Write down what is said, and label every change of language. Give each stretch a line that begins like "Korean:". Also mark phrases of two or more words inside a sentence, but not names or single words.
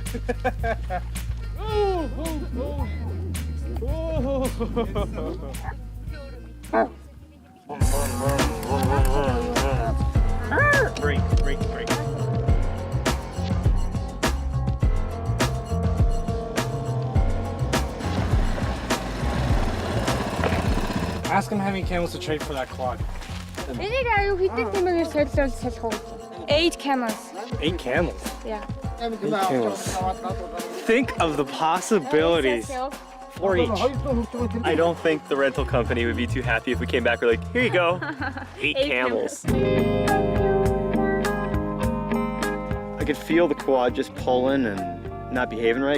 English: Break. Ask him how many camels to trade for that quad.
Mongolian: Энийг аюу хэдэн тэмээгээр солиулж салах уу?
English: 8 camels. 8 camels? Yeah. 8 camels. Think of the possibilities. 4 each. I don't think the rental company would be too happy if we came back. We're like, here you go, 8 camels. I could feel the quad just pulling and not behaving right.